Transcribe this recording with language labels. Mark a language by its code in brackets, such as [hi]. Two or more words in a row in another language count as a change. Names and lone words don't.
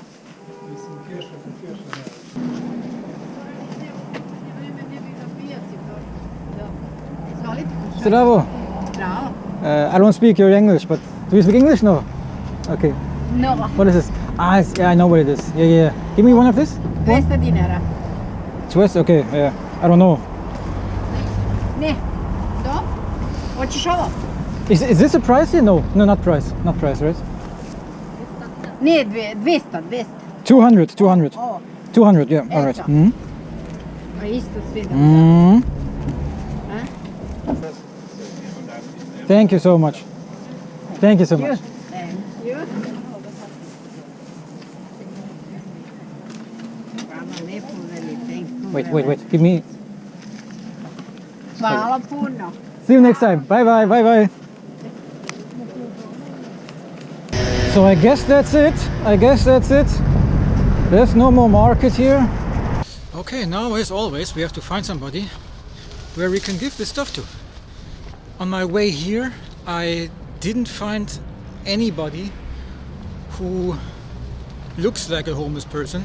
[sr] Zdravo. [en] I don't speak your English, but do you speak English? No. Okay. No, What is this? Yeah, I know what it is. Yeah. Give me one of this. [sr] 200 dinara. [en] Twist. Okay. Yeah. I don't know. [sr] Ne. Do? Hoćeš ovo? [en] Is this a price here? No, not price, right? [sr] Ne, 200. 200. Ovo. 200. [en] Yeah. All right. [sr] Eto. Mhm. Pa isto svi da. [en] Mhm. Thank you so much. Thank you. [sr] Hvala lepo, veli, [en] thank you. Wait. Give me. [sr] Hvala puno. [en] See you next time. Bye. So I guess that's it. There's no more market here. Okay, now as always we have to find somebody where we can give this stuff to. On my way here I didn't find anybody who looks like a homeless person.